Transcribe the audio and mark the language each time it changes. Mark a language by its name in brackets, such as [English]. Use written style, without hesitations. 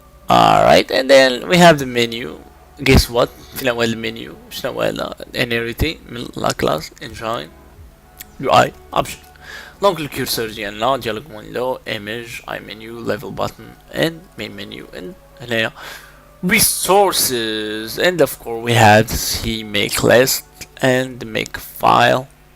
[English] alright and then we have the menu. guess what [Arabic] فين هو المنيو؟ شنو هو هذا inheritance من لا كلاس engine UI option. [English] دونك الكورسور ديالنا dialog window image I menu level button and main menu and هنايا resources and of course we have the make list and make file.